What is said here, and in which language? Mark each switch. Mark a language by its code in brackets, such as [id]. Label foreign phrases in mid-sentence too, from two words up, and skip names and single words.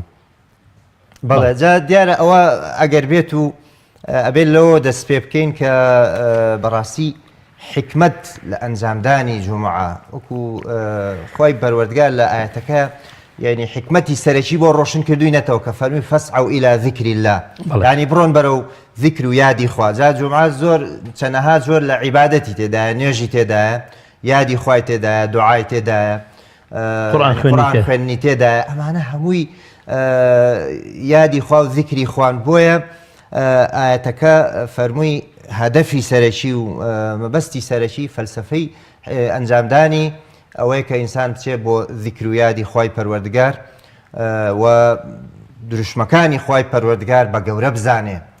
[ckb] بەڵێ جا دیارە ئەوە ئەگەر بێت و ئەبێت لەوە دەست پێ بکەین کە بەڕاستی حکمت لە ئەنجامدانی جومعە وەکو خوای پەروەردگار لە ئاەتەکە یعنی حکمەتی سەرەکی بۆ ڕۆشن کردوینەتەوە کە فەرمی [ar] فەسعوا إلى ذکر الله [ckb] ینی بڕۆن بەرەو ذیکر و یادی خوا جا جومعە زۆر چەندەها زۆر لە عیبادەتی تێدایە نوێژی تێدایە یادی خوای تێدایە دوعای تێدایە قورئان خوێندنی تێدایە ئەمانە هەمووی یادی خوا و ذیکری خوان بۆیە ئاەتەکە فەرمووی هەدەفی سەرەکی و مەبەستی سەرەکی فەلسەفەی ئەنجامدانی ئەوەیە کە ئینسان بچێت بۆ ذیکر و یادی خوای پەروەردگار و دروشمەکانی خوای پەروەردگار بە گەورە بزانێ